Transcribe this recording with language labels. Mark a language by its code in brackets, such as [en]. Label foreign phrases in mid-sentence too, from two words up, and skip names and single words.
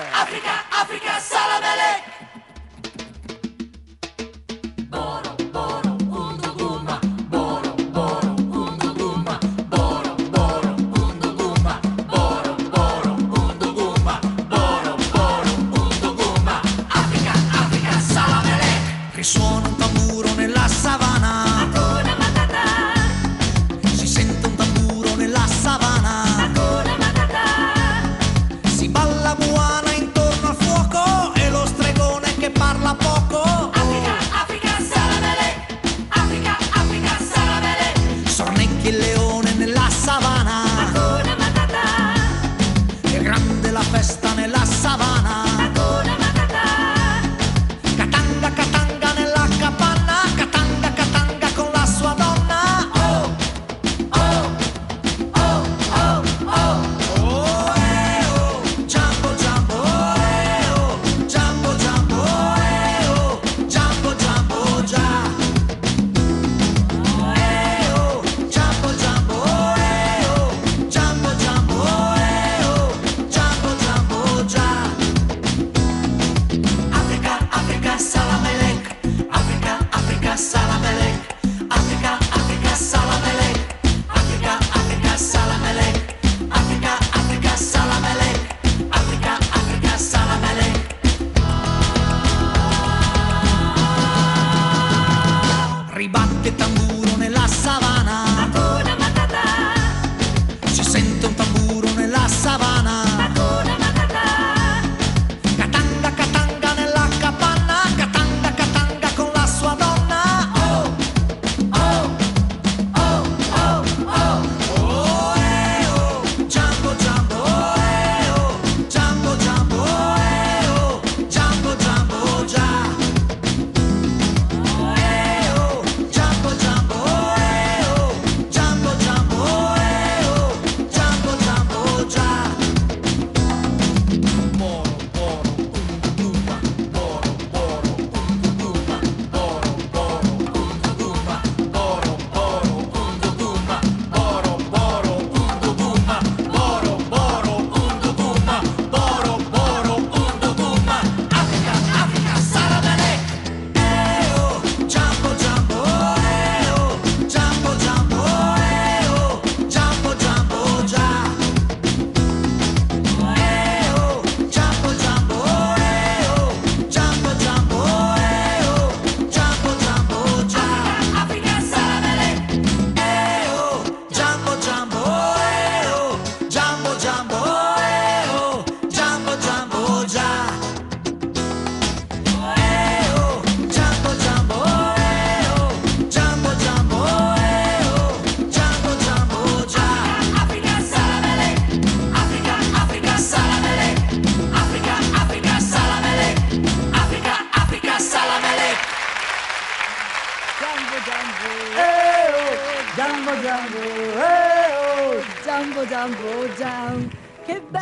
[it] Africa, Africa, Salamelec. Boro, boro, unduguma. Boro, boro, unduguma. Boro, boro, unduguma. Boro, boro, unduguma. Boro, boro, unduguma. Africa, Africa, Salamelec. Risuona un tamburo nella savana. [sw] Hakuna Matata. [it] Si sente un tamburo nella savana. [sw] Hakuna Matata. [it] Si balla buona intorno al fuoco e lo stregone che parla poco. Africa, Africa, Salamelec. Africa, Africa, Salamelec. Sornecchi il leone nella savana. [sw] Hakuna Matata. [it] È grande la festa nella savana. [sw] Hakuna Matata. [it] Katanga, katanga nella capanna. Katanga, katanga con la sua donna. Oh, oh, oh, oh, oh. Oh, oh. Jumbo, jumbo, oh. Jumbo, jumbo, oh. Jumbo, jumbo, già. Oh, jumbo, jumbo, oh. Jumbo, jumbo, oh. Jumbo, jumbo, già. Africa, Africa, Salamelec. Africa, Africa, Salamelec. Africa, Africa, Salamelec. Africa, Africa, Salamelec. Africa, Africa, Salamelec. Africa, Africa, Salamelec. Ribatte tamburo nella savana. [sw] Hakuna Matata. [it] Si sente un tamburo nella savana. [sw] Hakuna Matata. [it] Katanga, katanga nella capanna. Katanga, katanga con la sua donna. Oh, oh, oh, oh, oh. Oh, oh. Jumbo, jumbo, oh. Jumbo, jumbo, oh. Jumbo, jumbo, già. Oh, jumbo, jumbo, oh. Jumbo, jumbo, oh. Jumbo, jumbo, già. Boro, boro, unduguma. Boro, boro, unduguma. Boro, boro, unduguma. Boro, boro, unduguma. Boro, boro, unduguma. Boro, boro, unduguma. Boro, boro, unduguma. Africa, Africa, Salamelec. Oh, jumbo, jumbo, oh. Jumbo, jumbo, oh. Jumbo, jumbo, già. Oh, jumbo, jumbo, oh. Jumbo, jumbo, oh. Jumbo, jumbo, già. Africa, Salamelec. Oh, jumbo, jumbo, oh. Jumbo, jumbo, oh. Jumbo, jumbo, già. Oh, jumbo, jumbo, oh. Jumbo, jumbo, oh. Jumbo, jumbo, già. Africa, Salamelec. Africa, Africa, Salamelec. Africa, Africa, Salamelec. Africa, Africa, Salamelec. Jumbo, jumbo. Jumbo, jumbo, Jumbo, jumbo, jumbo. Che bello!